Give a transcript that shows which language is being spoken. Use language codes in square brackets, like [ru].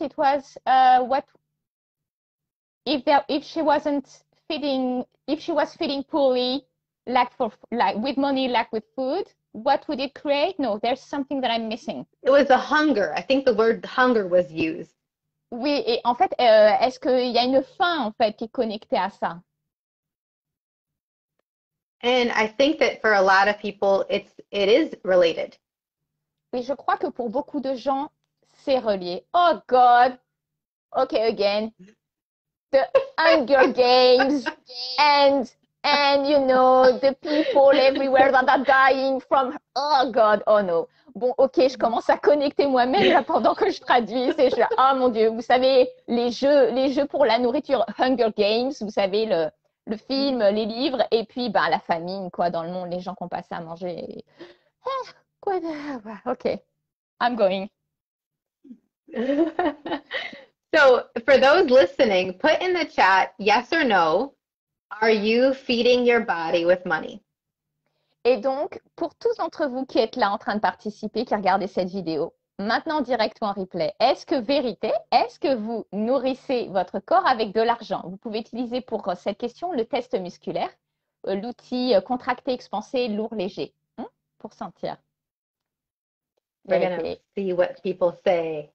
[en] It was what if she wasn't feeding, if she was feeding poorly, like with money, like with food, what would it create? No, there's something that I'm missing. It was a hunger. I think the word hunger was used. [fr] Oui, et en fait, est-ce qu'il y a une faim en fait qui est connectée à ça? [en] And I think that for a lot of people, it is related. [fr] Et je crois que pour beaucoup de gens, c'est relié. [en] Oh God, okay, again, the Hunger Games and you know, the people everywhere that are dying from, oh God, oh no. [fr] Bon, ok, je commence à connecter moi-même là pendant que je traduis. C'est oh mon Dieu, vous savez, les jeux pour la nourriture, Hunger Games, vous savez, le film, les livres, et puis ben, la famine, quoi, dans le monde, les gens qui ont passé à manger. [en] Ah, quoi ok, I'm going. So for those listening, put in the chat, yes or no, are you feeding your body with money? [fr] Et donc, pour tous d'entre vous qui êtes là en train de participer, qui regardez cette vidéo, maintenant direct ou en replay, est-ce que vérité, est-ce que vous nourrissez votre corps avec de l'argent? Vous pouvez utiliser pour cette question le test musculaire, l'outil contracté, expansé, lourd, léger, pour sentir. [en] We're gonna see what people say.